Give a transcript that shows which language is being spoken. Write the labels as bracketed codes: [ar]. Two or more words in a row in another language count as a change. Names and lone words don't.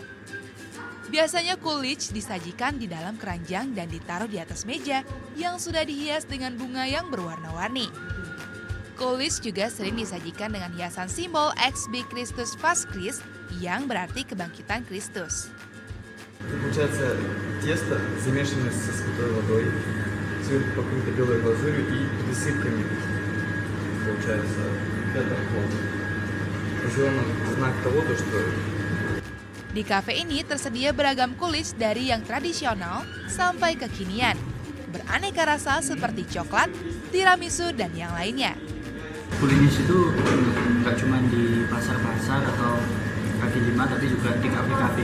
[id] Biasanya kulich disajikan di dalam keranjang dan ditaruh di atas meja yang sudah dihias dengan bunga yang berwarna-warni. Kulich juga sering disajikan dengan hiasan simbol XB [ru] Христос Воскрес [id] yang berarti kebangkitan Kristus. [ru] Получается тесто, замешанное со святой водой. цвет покрыта белой глазурью и присыпками. Получается, это вход. Знак того, что [id] Di kafe ini tersedia beragam kulic dari yang tradisional sampai kekinian. Beraneka rasa seperti coklat, tiramisu, dan yang lainnya. Kulinis itu nggak cuma di pasar-pasar atau kaki lima, tapi juga di kafe-kafe.